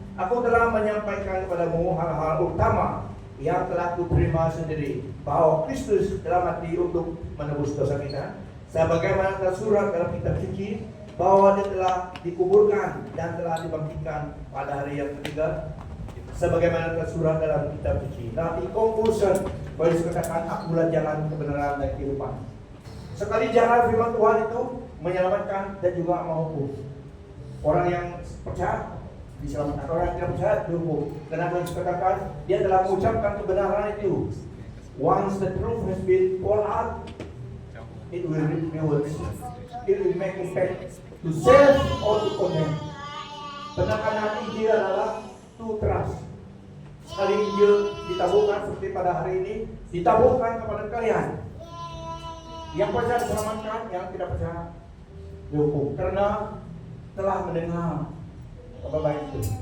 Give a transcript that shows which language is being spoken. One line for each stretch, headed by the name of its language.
Indonesian: Aku telah menyampaikan kepadamu hal-hal utama yang telah kuterima sendiri, bahwa Kristus telah mati untuk menebus dosa kita, sebagaimana tersurat dalam kitab suci, bahwa dia telah dikuburkan dan telah dibangkitkan pada hari yang ketiga, sebagaimana tersurat dalam kitab suci. Nah,
English: in conclusion,
Indonesian: Paulus katakan, akulah jalan, kebenaran, dan kehidupan. Sekali jalan firman Tuhan itu menyelamatkan dan juga menghukum. Orang yang percaya diselamatkan, orang yang tidak percaya dihukum. Karena Paulus katakan, dia telah mengucapkan kebenaran itu.
English: Once the truth has been poured out, it will renew, it will make impact to save or to condemn.
Indonesian: Penekanan Injil adalah
English: to trust.
Indonesian: Sekali Injil ditaburkan seperti pada hari ini, ditaburkan kepada kalian. Yang percaya diselamatkan, yang tidak percaya dihukum, karena telah mendengar kabar baik itu.